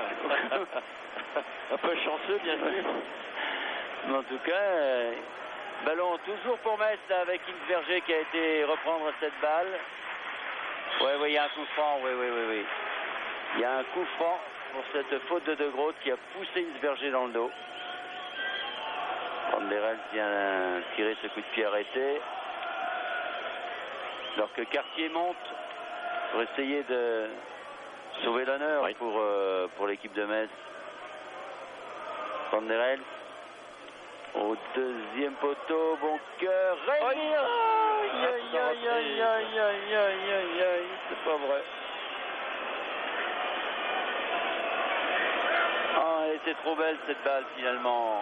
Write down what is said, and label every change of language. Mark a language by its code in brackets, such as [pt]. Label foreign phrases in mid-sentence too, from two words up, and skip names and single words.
[fr] Un peu chanceux, bien sûr. Mais en tout cas, ballon toujours pour Metz là, avec Insberger qui a été reprendre cette balle. Oui, il y a un coup franc. Oui. Il y a un coup franc pour cette faute de De Groot qui a poussé Insberger dans le dos. Van der Elst vient tirer ce coup de pied arrêté. Alors que Cartier monte pour essayer de sauver l'honneur pour l'équipe de Metz. Van der Elst au deuxième poteau, Boncoeur. Rémy, aïe, c'est pas vrai. Ah, elle était trop belle cette balle finalement.